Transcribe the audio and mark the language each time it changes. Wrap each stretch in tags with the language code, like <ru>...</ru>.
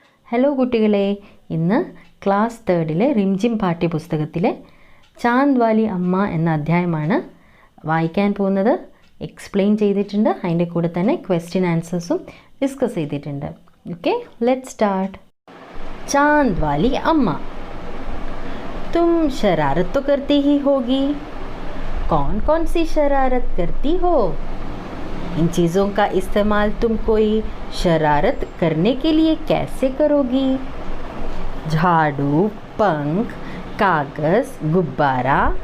<ml>Hello കുട്ടികളെ, ഇന്ന് class 3 Rimjhim പാഠ്യപുസ്തകത്തിലെ Chand Valley അമ്മ എന്ന അധ്യായമാണ് വായിക്കാൻ പോകുന്നത്. എക്സ്പ്ലെയിൻ ചെയ്തിട്ടുണ്ട്, അതിൻ്റെ കൂടെ തന്നെ ക്വസ്റ്റ്യൻ ആൻസേഴ്സും ഡിസ്കസ് ചെയ്തിട്ടുണ്ട്. Okay, let's start.</ml> <hi>चांद वाली अम्मा, तुम शरारत तो करती ही होगी. कौन कौन सी शरारत करती हो? इन चीज़ों का इस्तेमाल तुम कोई शरारत करने के लिए कैसे करोगी? झाड़ू, पंख, कागज़, गुब्बारा.</hi>